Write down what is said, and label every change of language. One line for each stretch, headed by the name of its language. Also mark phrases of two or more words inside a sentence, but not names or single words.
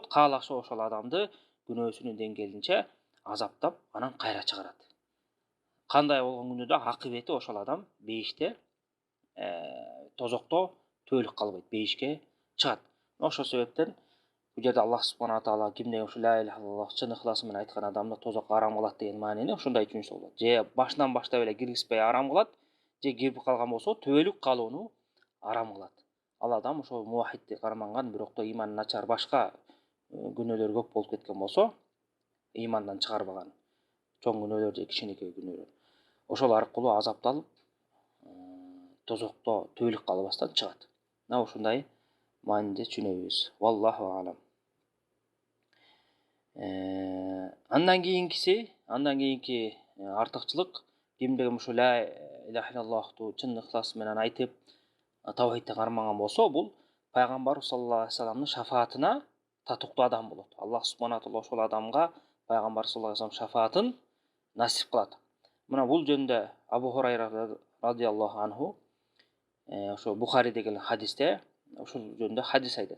Kyrgyz: Кааласа ошол адамды күнөөсүнүн деңгээлинче азаптап, анан кайра чыгарат. Кандай болгон күнү да акыбети ошол адам бейиште, тозокто төөлүк калбайт, бейишке чыгат. Ошол себептен бул жерде Аллах
Arabic: سبحانه تعالى
Kyrgyz: кимде ошо
Arabic: لا إله إلا الله
Kyrgyz: чын ыхласы менен айткан адамды тозокко арам кылат деген маанини ошондой түшүнсө болот. Же башынан баштап эле киргизбей арам кылат, же кирип калган болсо төөлүк калууну арам кылат. Ал адам ошол муваххидти карманган, бирок да иманы начар башка күнөөлөр көп болуп кеткен болсо, имандан чыгарбаган чоң күнөөлөр же кичинекей күнөөлөр, ошол аркылуу азапталып, тозокто төөлүк калбастан чыгат. Мына ушундай мааниде түшүнөбүз.
Arabic: والله أعلم.
Kyrgyz: Андан кийинки артыкчылык, кимде ким ушу
Arabic: لا إله إلا الله
Kyrgyz: чын ыхлас менен айтып, тавхидти кармаган болсо, бул пайгамбар
Arabic: صلى الله عليه وسلم
Kyrgyz: шафаатына татыктуу адам болот. Аллах
Arabic: سبحانه تعالى
Kyrgyz: ошол адамга пайгамбар
Arabic: صلى الله عليه وسلم
Kyrgyz: шафаатын насип кылат. Мына бул жөнүндө Абу Хурайра
Arabic: رضي الله عنه
Kyrgyz: ошо Бухариде келген хадисте ошол жөнүндө хадис айтат.